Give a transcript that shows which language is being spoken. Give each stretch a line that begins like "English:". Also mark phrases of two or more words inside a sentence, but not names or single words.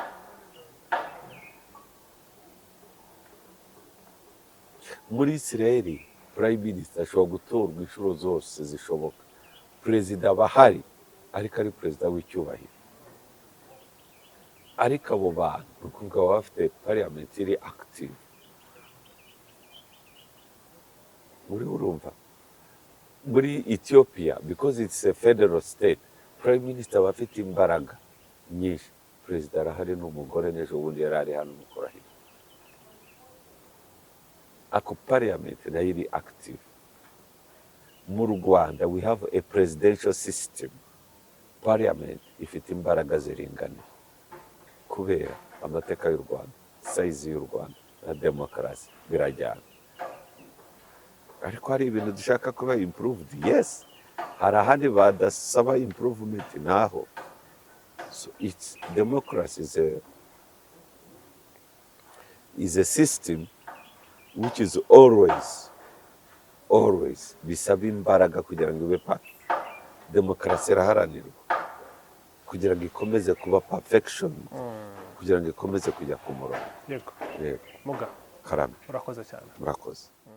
Kinyarwanda: Muri Israel
English: prime minister
Kinyarwanda: ashobora gutorwa inshuro zose zishoboka. Perezida abahari ariko ari perezida w'icyubahiro, ariko abo bantu ukuvuga baba bafite parliament iri active. Urumva muri Ethiopia,
English: because it's a federal state, prime minister
Kinyarwanda: aba afite imbaraga nyinshi, perezida arahari n'umugore, n'ejo bundi yari ari hano mukorahira, ako parliament nayo iri active. Mu Rwanda
English: we have a presidential system,
Kinyarwanda: parliament ifite imbaraga ziringana kubera amateka y'u Rwanda, size y'u Rwanda na demokarasi birajyana. Ariko hari ibintu dushaka kuba improved, yes, hari ahandi badasaba improvement naho.
English: So it's democracy is a system which is always
Kinyarwanda: bisaba imbaraga kugira ngo ibe demokarasi iraharanirwa kugira ngo ikomeze kuba perfection, kugira ngo ikomeze kujya ku murongo. Yego. Muga Karame, urakoze cyane. murakoze.